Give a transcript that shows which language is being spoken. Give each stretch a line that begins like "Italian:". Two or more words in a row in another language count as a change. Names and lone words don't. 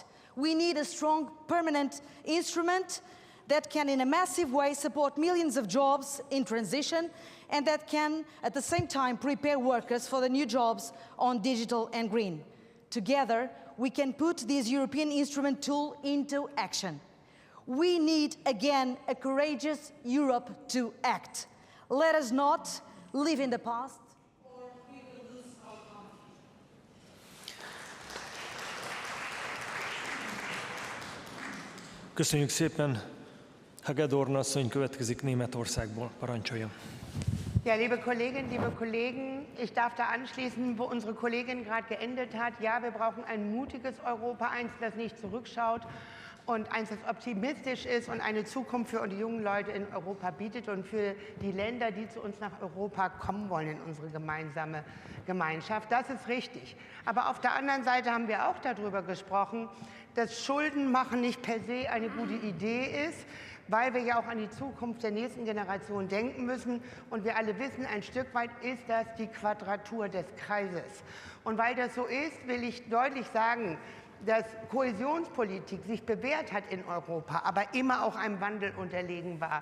English: We need a strong, permanent instrument that can in a massive way support millions of jobs in transition and that can at the same time prepare workers for the new jobs on digital and green. Together, we can put this European instrument tool into action. We need again a courageous Europe to act. Let us not live in the past.
Hungarian: Köszönjük szépen. Hagedorn asszony következik Németországból. Parancsoljon.
German: Ja, liebe Kolleginnen, liebe Kollegen, ich darf da anschließen, wo unsere Kollegin gerade geendet hat. Ja, wir brauchen ein mutiges Europa, eins, das nicht zurückschaut und eins, das optimistisch ist und eine Zukunft für die jungen Leute in Europa bietet und für die Länder, die zu uns nach Europa kommen wollen, in unsere gemeinsame Gemeinschaft. Das ist richtig. Aber auf der anderen Seite haben wir auch darüber gesprochen, dass Schuldenmachen nicht per se eine gute Idee ist, weil wir ja auch an die Zukunft der nächsten Generation denken müssen. Und wir alle wissen, ein Stück weit ist das die Quadratur des Kreises. Und weil das so ist, will ich deutlich sagen, dass Kohäsionspolitik sich bewährt hat in Europa, aber immer auch einem Wandel unterlegen war.